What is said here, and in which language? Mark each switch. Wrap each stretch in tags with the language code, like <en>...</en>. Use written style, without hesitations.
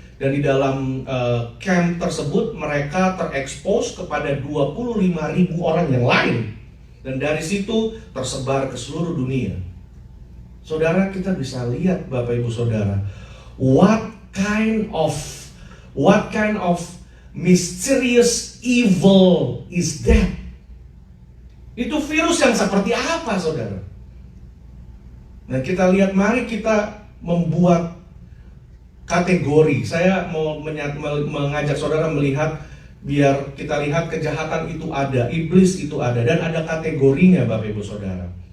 <id>Dan di dalam camp tersebut mereka terekspos kepada 25.000 orang yang lain. Dan dari situ tersebar ke seluruh dunia. Saudara, kita bisa lihat, Bapak Ibu Saudara,</id> <en>what kind of mysterious evil is that?</en> <id>Itu virus yang seperti apa, saudara? Nah, kita lihat, mari kita membuat kategori. Saya mau mengajak saudara melihat, biar kita lihat kejahatan itu ada, iblis itu ada, dan ada kategorinya, Bapak Ibu Saudara.</id>